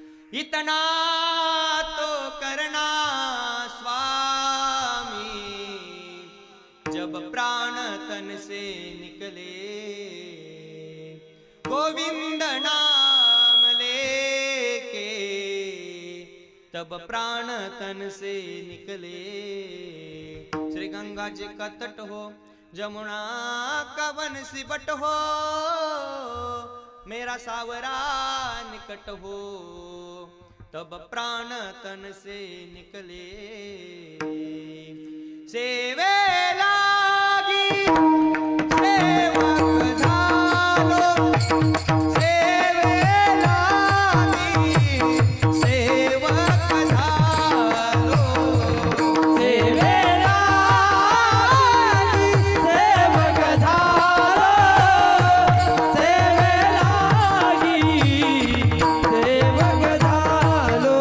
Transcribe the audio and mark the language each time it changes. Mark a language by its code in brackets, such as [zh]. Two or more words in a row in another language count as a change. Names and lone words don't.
[hi] इतना तो करना स्वामी, जब प्राण तन से निकले, गोविंद नाम लेके तब प्राण तन से निकले। श्री गंगा जी का तट हो, जमुना का वन सिबट हो, मेरा सावरा निकट हो, तब प्राण तन से निकले। [mr] सेवे लागी सेवक झालो, सेवे लागी सेवक झालो, सेवे लागी सेवक झालो, सेवे लागी सेवक झालो।